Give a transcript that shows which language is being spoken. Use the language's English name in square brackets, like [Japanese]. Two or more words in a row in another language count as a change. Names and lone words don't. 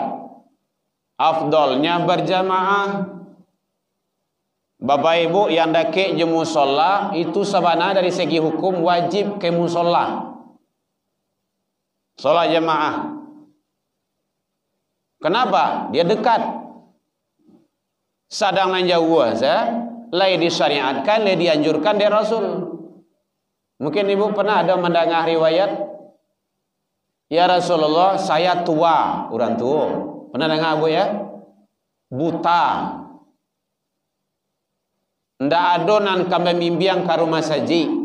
[Indonesian] Afdolnya berjamaah. Bapak Ibu yang dake je musola itu sebenarnya dari segi hukum wajib ke musola. Sholat jamaah. Kenapa? Dia dekat. [Minangkabau] Sadang nan jauh lai disyariatkan, lai dianjurkan dari Rasul. [Indonesian] Mungkin ibu pernah ada mendengar riwayat, ya Rasulullah, saya tua, orang tua. Pernah dengar bu ya? Buta. [Minangkabau] Ndak ada nan kami mimpiang ke rumah saji.